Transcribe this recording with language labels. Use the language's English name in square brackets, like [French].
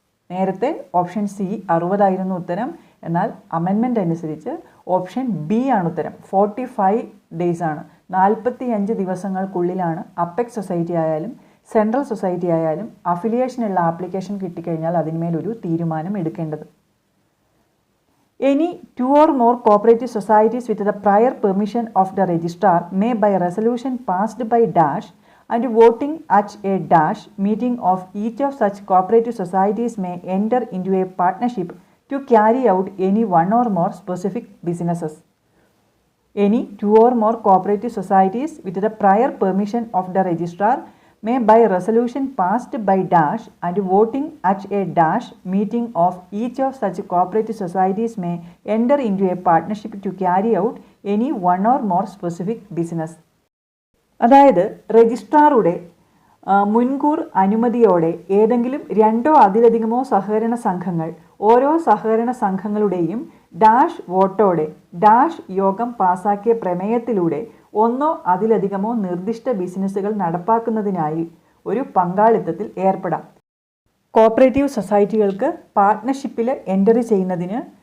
[Malayalam] നേരത്തെ option C 60 ആയിരുന്നു ഉത്തരം. എന്നാൽ അമെൻമെൻ്റ് അനുസരിച്ച് ഓപ്ഷൻ ബി ആണ് ഉത്തരം, 45 ഡേയ്സ് ആണ്. 45 ദിവസങ്ങൾക്കുള്ളിലാണ് അപ്പെക്സ് സൊസൈറ്റി ആയാലും സെൻട്രൽ സൊസൈറ്റി ആയാലും അഫിലിയേഷനുള്ള ആപ്ലിക്കേഷൻ കിട്ടിക്കഴിഞ്ഞാൽ അതിന്മേലൊരു തീരുമാനം എടുക്കേണ്ടത്. [English] Any two or more cooperative societies with the prior permission of the registrar may by resolution passed by dash and voting at a dash meeting of each of such cooperative societies may enter into a partnership to carry out any one or more specific businesses. Any two or more cooperative societies with the prior permission of the registrar may by resolution passed by dash and voting at a dash meeting of each of such cooperative societies may enter into a partnership to carry out any one or more specific business. [Malayalam] അതായത് രജിസ്ട്രാറുടെ മുൻകൂർ അനുമതിയോടെ ഏതെങ്കിലും രണ്ടോ അതിലധികമോ സഹകരണ സംഘങ്ങൾ ഓരോ സഹകരണ സംഘങ്ങളുടെയും ഡാഷ് വോട്ടോടെ ഡാഷ് യോഗം പാസാക്കിയ പ്രമേയത്തിലൂടെ ഒന്നോ അതിലധികമോ നിർദ്ദിഷ്ട ബിസിനസ്സുകൾ നടപ്പാക്കുന്നതിനായി ഒരു പങ്കാളിത്തത്തിൽ ഏർപ്പെടാം. കോപ്പറേറ്റീവ് സൊസൈറ്റികൾക്ക് പാർട്ട്ണർഷിപ്പിൽ എൻ്റർ ചെയ്യുന്നതിന്